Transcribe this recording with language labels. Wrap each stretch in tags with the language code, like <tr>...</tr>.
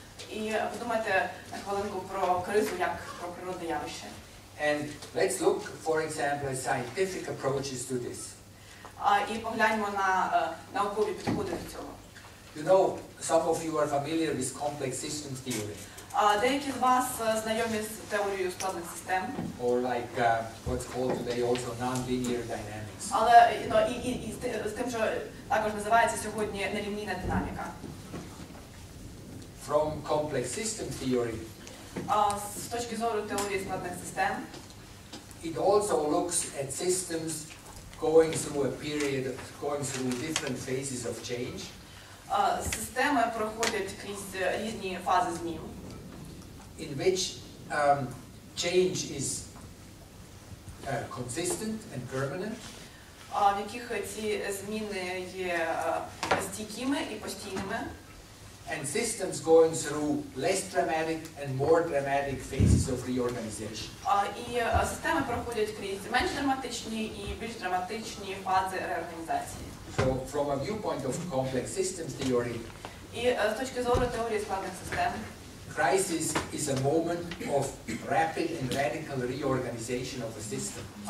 <uk>І подумайте на хвилинку про кризу як про природне явище.</uk> <en>And let's look, for example, at scientific approaches to this.</en> <uk>І погляньмо на наукові підходи до цього.</uk> <en>You know, some of you are familiar with complex systems theory,</en> <uk>Деякі з вас знайомі з теорією складних систем,</uk> <en>or like what's called today also nonlinear dynamics.</en> <uk>але і з тим, що також називається сьогодні нелінійна динаміка.</uk> <en>From complex system theory,</en> <uk>З точки зору теорії складних систем,</uk> <en>it also looks at systems going through a period, going through different phases of change.</en> <uk>Системи проходять крізь різні фази змін,</uk> <en>in which change is consistent and permanent,</en> <uk>в яких ці зміни є стійкими і постійними,</uk> <en>and systems going through less dramatic and more dramatic phases of reorganization.</en> <uk>І системи проходять крізь менш драматичні і більш драматичні фази реорганізації.</uk> <en>So, from a viewpoint of complex systems theory,</en> <uk>І з точки зору теорії складних систем,</uk> <en>crisis is a moment of rapid and radical reorganization of a system.</en>